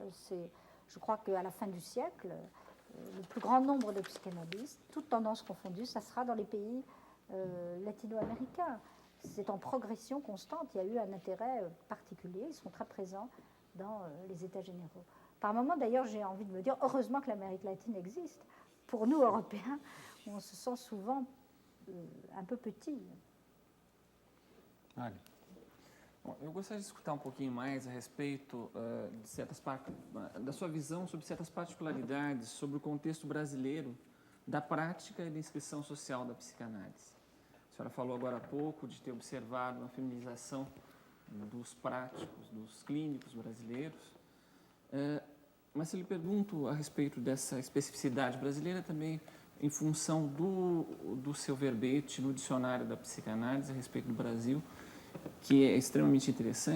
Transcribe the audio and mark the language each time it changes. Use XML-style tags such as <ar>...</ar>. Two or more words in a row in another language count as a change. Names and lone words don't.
<fr>Je crois qu'à la fin du siècle, le plus grand nombre de psychanalystes, toutes tendances confondues, ça sera dans les pays latino-américains. C'est en progression constante. Il y a eu un intérêt particulier. Ils sont très présents dans les États généraux. Par moments, d'ailleurs, j'ai envie de me dire, heureusement que l'Amérique latine existe. Pour nous, Européens, on se sent souvent un peu petits.</fr> <pt>Bom, eu gostaria de escutar um pouquinho mais a respeito de certas da sua visão sobre certas particularidades sobre o contexto brasileiro da prática e da inscrição social da psicanálise. A senhora falou agora há pouco de ter observado uma feminização dos práticos, dos clínicos brasileiros, Mas se lhe pergunto a respeito dessa especificidade brasileira também em função do seu verbete no dicionário da psicanálise a respeito do Brasil, que é extremamente interessante.</pt>